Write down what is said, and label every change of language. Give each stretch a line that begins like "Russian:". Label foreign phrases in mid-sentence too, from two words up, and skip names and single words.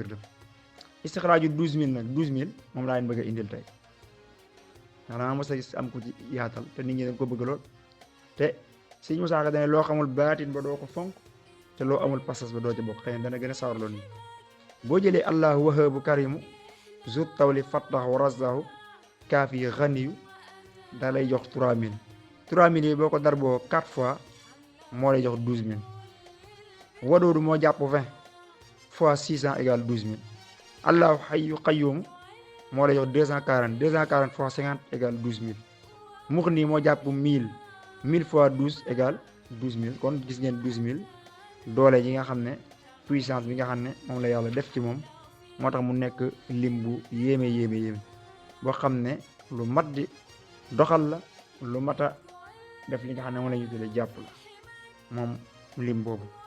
Wolof: def istixraaju 12000 nag 12000 moom laa leen bëgg a indil tey xanaa mos a gis am ko ci yaatal te nit ñi dañ ko bëgg lool te Sëñ Musaa Ka dane loo xamul baatin ba doo ko fonk te loo amul pasas ba doo ci bokk xëy na dana gën a sawarloo nii boo jëlee
Arabic: الله الوهاب الكريم ذو الطول الفتاح الرزاق الكافي الغني
Wolof: da lay jox 3000 yi boo ko dar boo 4 fois moo lay jox 12000 wadoodu moo jàpp 20
French: fois 600 égale
Wolof: 12000
Arabic: الله الحي القيوم
Wolof: moo lay jox 240
French: fois 50 égale
Wolof: 12000 muxni moo jàpp 1000
French: fois 12 égale
Wolof: 12000 kon gis ngeen 12000 doole yi nga xam ne puissance bi nga xam ne moom la yàlla def ci moom moo tax mu nekk lim bu yéeme boo xam ne lu mat di doxal la lu mat a def li nga xam ne moom la ñu tuddee jàpp la moom lim boobu